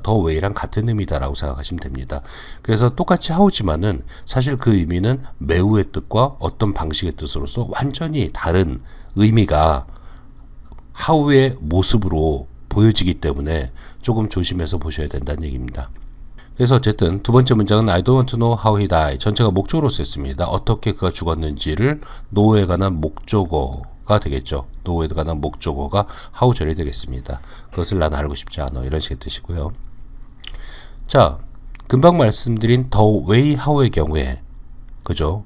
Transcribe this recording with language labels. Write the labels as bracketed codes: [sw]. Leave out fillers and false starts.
[ko] 더 way랑 같은 의미다라고 생각하시면 됩니다. 그래서 똑같이 how지만은 사실 그 의미는 매우의 뜻과 어떤 방식의 뜻으로서 완전히 다른 의미가 how의 모습으로 보여지기 때문에 조금 조심해서 보셔야 된다는 얘기입니다. 그래서 어쨌든 두 번째 문장은 [en] I don't want to know how he died. [ko] 전체가 목적어로 썼습니다. 어떻게 그가 죽었는지를 know에 관한 목적어가 되겠죠. know에 관한 목적어가 how절이 되겠습니다. 그것을 난 알고 싶지 않아. 이런 식의 뜻이고요. 자, 금방 말씀드린 the way how의 경우에 그죠?